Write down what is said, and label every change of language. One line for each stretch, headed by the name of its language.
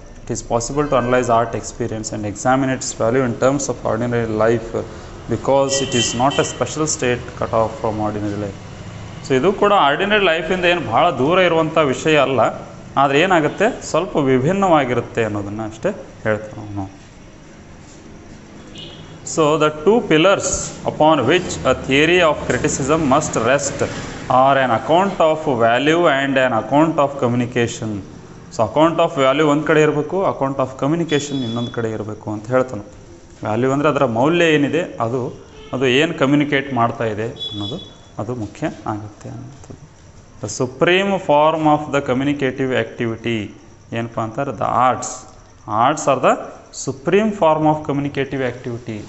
English: It is possible to analyse art experience and examine its value in terms of ordinary life because it is not a special state cut off from ordinary life.
Kannada: So ಇದು ಕೂಡ ordinary ಲೈಫಿಂದ ಏನು ಭಾಳ ದೂರ ಇರುವಂಥ ವಿಷಯ ಅಲ್ಲ, ಆದರೆ ಏನಾಗುತ್ತೆ ಸ್ವಲ್ಪ ವಿಭಿನ್ನವಾಗಿರುತ್ತೆ ಅನ್ನೋದನ್ನು ಅಷ್ಟೇ ಹೇಳ್ತೀವಿ ನಾವು.
English: So the two pillars upon which a theory of criticism must rest are an account of value and an account of communication.
Kannada: So account of value ಒಂದು ಕಡೆ ಇರಬೇಕು, ಅಕೌಂಟ್ ಆಫ್ ಕಮ್ಯುನಿಕೇಷನ್ ಇನ್ನೊಂದು ಕಡೆ ಇರಬೇಕು ಅಂತ ಹೇಳ್ತಾನೆ. ವ್ಯಾಲ್ಯೂ ಅಂದರೆ ಅದರ ಮೌಲ್ಯ ಏನಿದೆ ಅದು ಏನು ಕಮ್ಯುನಿಕೇಟ್ ಮಾಡ್ತಾ ಇದೆ ಅನ್ನೋದು ಅದು ಮುಖ್ಯ ಆಗುತ್ತೆ ಅನ್ನೋಂಥದ್ದು.
English: the supreme form of the communicative activity
Kannada: ಏನಪ್ಪ ಅಂತಾರೆ,
English: The arts are the supreme form of communicative activity.